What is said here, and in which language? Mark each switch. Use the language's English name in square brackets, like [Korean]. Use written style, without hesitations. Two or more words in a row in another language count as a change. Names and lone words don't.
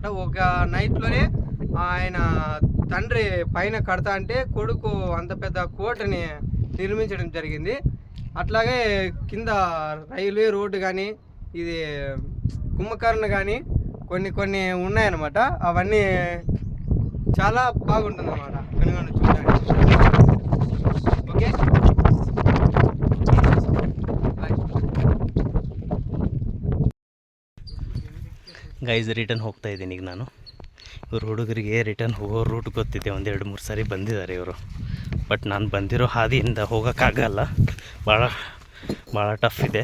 [Telugu] ఒక నైట్లోనే ఆయన తండ్రి పైన కడతా అంటే కొడుకు అంత పెద్ద కోటని నిర్మించడం జరిగింది. అట్లాగే కింద రైల్వే రోడ్డు కానీ ఇది కుంభకర్ణ కానీ కొన్ని ఉన్నాయన్నమాట. అవన్నీ చాలా బాగుంటుంది అన్నమాట పెనుగొండ చూడడానికి. ఓకే [Kannada] ಗೈಸ್, ರಿಟರ್ನ್ ಹೋಗ್ತಾ ಇದ್ದೀನಿ ಈಗ ನಾನು. ಇವರು ಹುಡುಗರಿಗೆ ರಿಟರ್ನ್ ಹೋಗೋ ರೂಟ್ ಗೊತ್ತಿದೆ, 1-2-3 ಸಾರಿ ಬಂದಿದ್ದಾರೆ ಇವರು. ಬಟ್ ನಾನು ಬಂದಿರೋ ಹಾದಿಯಿಂದ ಹೋಗೋಕ್ಕಾಗಲ್ಲ, ಭಾಳ ಟಫ್ ಇದೆ.